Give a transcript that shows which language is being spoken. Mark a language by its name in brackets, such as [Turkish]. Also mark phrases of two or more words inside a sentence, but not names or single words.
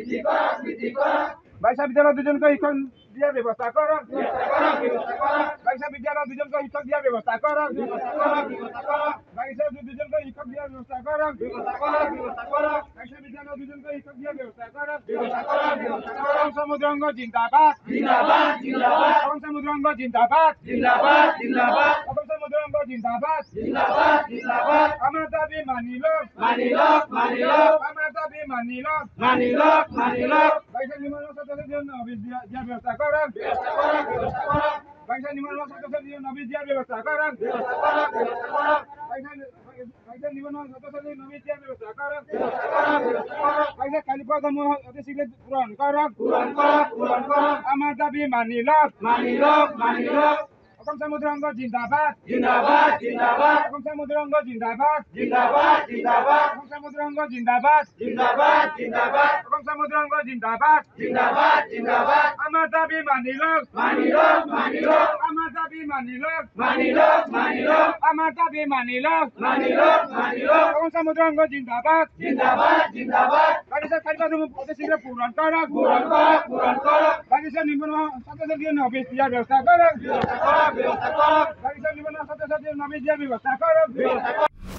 [Assamese] বাইশা বিদ্যালয় দুজনকে শিক্ষক দিয়ার ব্যবস্থা করক বাইশা বিদ্যালয় দুজনকে শিক্ষক দিয়ার ব্যবস্থা করক বাইশা দুজনকে শিক্ষক দিয়ার ব্যবস্থা করক বাইশা বিদ্যালয় দুজনকে শিক্ষক দিয়ার ব্যবস্থা করক অসম মজদুর সংঘ জিন্দাবাদ অসম মজদুর সংঘ জিন্দাবাদ অসম মজদুর সংঘ জিন্দাবাদ আমার দাবি মানিল আমার দাবি মানিল বাইশা নিম্ন অফিস দিয়ার ব্যবস্থা করক বাইশা নিম্ন অফিস দিয়ার ব্যবস্থা করক বাইশা নিম্ন অফিস দিয়ার ব্যবস্থা করক বাইশা খালি পদ শীঘ্র পূরণ করক আমার দাবি মানিল অসম মজদুর সংঘ জিন্দাবাদ অসম মজদুর সংঘ জিন্দাবাদ অসম মজদুর সংঘ জিন্দাবাদ অসম মজদুর সংঘ জিন্দাবাদ আমার দাবি মানিল আমার দাবি মানিল আমার দাবি মানিল অসম মজদুর সংঘ জিন্দাবাদ বাগিচা খালি পদ শীঘ্র পূরণ করক বাগিচা নিম্ন অফিস দিয়ার ব্যবস্থা করক বাগিচা নিম্ন ছাত্রছাত্রীর নামে দিয়ার ব্যবস্থা করক